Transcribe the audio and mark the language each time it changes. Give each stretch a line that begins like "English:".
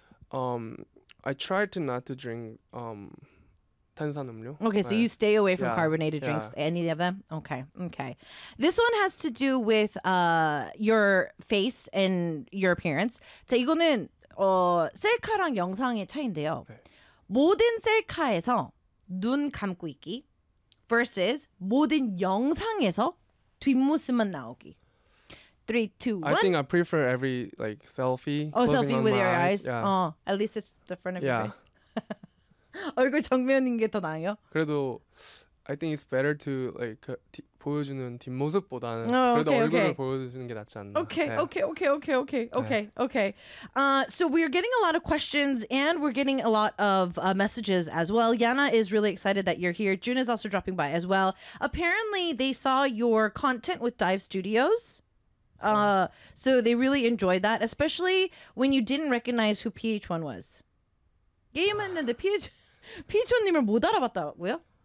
English: But I try to not to drink
Korean: 탄산 음료.
English: Okay, so you stay away from carbonated drinks, any of them? Okay, okay. This one has to do with your face and your appearance.
Korean: 자, 이거는 셀카랑 영상의 차이인데요. 모든 셀카에서 눈 감고 있기 versus 모든 영상에서 뒷모습만 나오기. 3, 2, 1.
English: I think I prefer every like selfie. Oh, selfie with your eyes. Yeah. At least it's the front of your face.
Korean: 얼굴 정면인 게 더 나아요? 그래도
English: I think it's better to like
Korean: 보여주는 뒷모습보다는 그래도
English: okay,
Korean: 얼굴을
English: okay.
Korean: 보여주는 게 낫지 않나.
English: Okay, yeah. okay, okay, okay, okay, okay, yeah. okay. So we are getting a lot of questions and we're getting a lot of messages as well. Yana is really excited that you're here. June is also dropping by as well. Apparently they saw your content with Dive Studios. So they really enjoyed that, especially when you didn't recognize who PH1 was.
Korean: 게임했는데 PH1님을 못 알아봤다고요?